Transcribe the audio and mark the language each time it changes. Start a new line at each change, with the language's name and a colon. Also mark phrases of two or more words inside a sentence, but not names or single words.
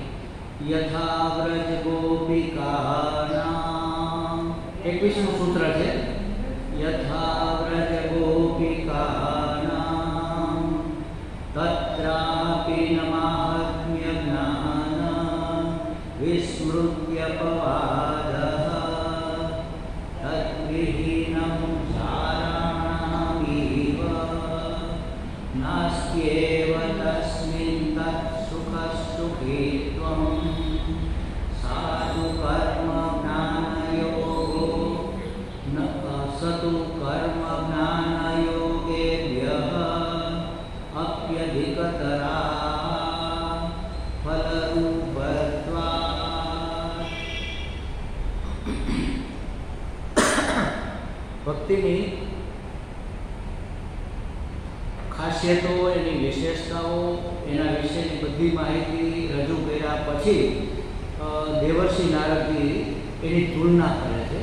Sanskrit: યથા વ્રજ ગોપિકાનામ
Gujarati: 21મું સૂત્ર છે।
Sanskrit: યથા વ્રજ ગોપિકાનામ તત્રાપि ન માહાત્મ્ય જ્ઞાન વિસ્મૃત્યપવાદઃ तद्विहीनं साराणामिव नास्त्येव तस्मिन् तत्सुखसुखीत्वं साधु कर्म ज्ञानयोगो न सतु कर्म ज्ञानयोगेभ्यः अप्यधिकतरा फलरूपत्वात्।
Gujarati: ભક્તિની ખાસિયતો, એની વિશેષતાઓ, એના વિશેની બધી માહિતી રજૂ કર્યા પછી દેવર્ષિ નારદજી એની તુલના કરે છે।